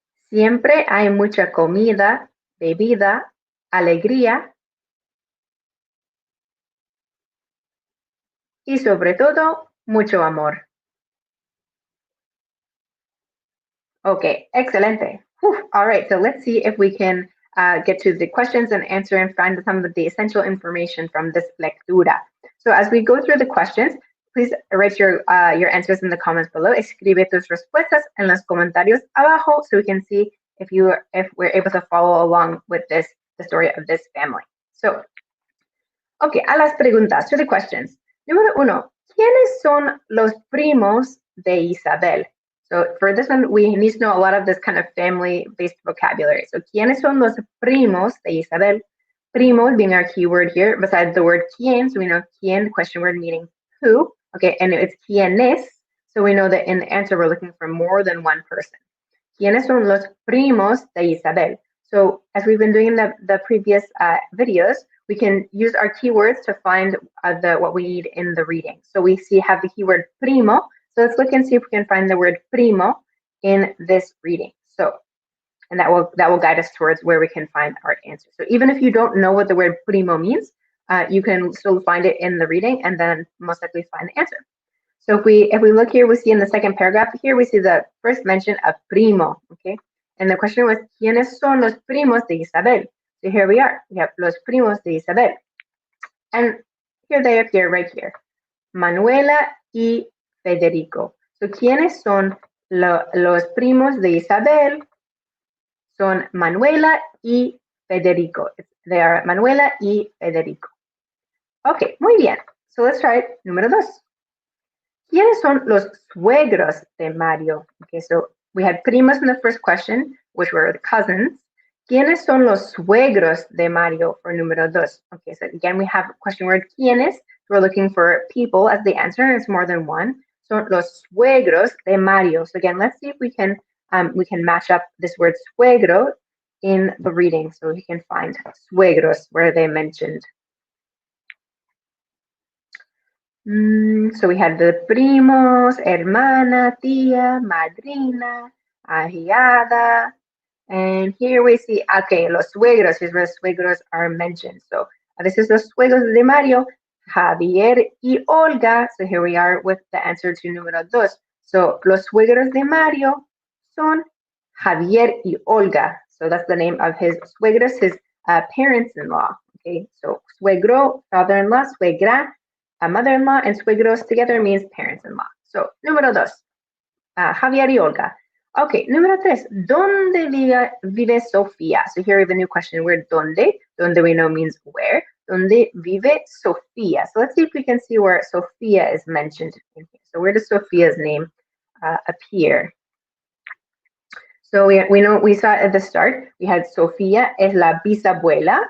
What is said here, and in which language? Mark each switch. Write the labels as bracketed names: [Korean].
[Spanish] Siempre hay mucha comida, bebida, alegría y sobre todo, mucho amor. Okay, excelente. Whew. [English] All right, so let's see if we can get to the questions and answer and find some of the essential information from this lectura. So as we go through the questions, please write your answers in the comments below. [Spanish] Escribe tus respuestas en los comentarios abajo [English] so we can see if we're able to follow along with the story of this family. [Spanish] So, okay, a las preguntas, [English] to the questions. [Spanish] Número 1, ¿quiénes son los primos de Isabel? [English] So for this one, we need to know a lot of this kind of family-based vocabulary. [Spanish] So, ¿quiénes son los primos de Isabel? [English] Primos being our keyword here, besides the word quién, so we know quién, question word meaning who. Okay, and it's quiénes, so we know that in the answer we're looking for more than one person. [Spanish] ¿Quiénes son los primos de Isabel? [English] So as we've been doing in the previous videos, we can use our keywords to find what we need in the reading. So we have the keyword primo. So let's look and see if we can find the word primo in this reading. So, and that will guide us towards where we can find our answer. So even if you don't know what the word primo means, you can still find it in the reading and then most likely find the answer. So if we look here, we see in the second paragraph here, we see the first mention of primo, okay? And the question was, [Spanish] ¿quiénes son los primos de Isabel? [English] So here we are, we have los primos de Isabel. And here they appear right here, Manuela y Federico. [Spanish] So ¿quiénes son los primos de Isabel? Son Manuela y Federico. [English] They are Manuela y Federico. Okay, [Spanish] muy bien. [English] So let's try it. Número 2. [Spanish] ¿Quiénes son los suegros de Mario? [English] Okay, so we had primos in the first question, which were the cousins. [Spanish] ¿Quiénes son los suegros de Mario [English] for [Spanish] número 2? [English] Okay, so again, we have question word ¿quiénes? We're looking for people as the answer, and it's more than one. So [Spanish] los suegros de Mario. [English] So again, let's see if we can match up this word suegro in the reading, so we can find suegros where they mentioned. So we had the primos, hermana, tía, madrina, ahijada, and here we see, okay, los suegros, here's where the suegros are mentioned. So this is [Spanish] los suegros de Mario, [English] Javier y Olga. So here we are with the answer to número 2. So [Spanish] los suegros de Mario son Javier y Olga. [English] So that's the name of his suegros, his parents-in-law. Okay, so suegro, father-in-law, suegra, a mother-in-law, and suegros together means parents-in-law. So, número 2, Javier y Olga. [Spanish] Okay, número 3, ¿dónde vive Sofía? [English] So here we have a new question word, ¿dónde? Donde we know means where. [Spanish] ¿Dónde vive Sofía? [English] So let's see if we can see where Sofía is mentioned in here. So where does Sofia's name appear? So we saw at the start, we had [Spanish] Sofía es la bisabuela.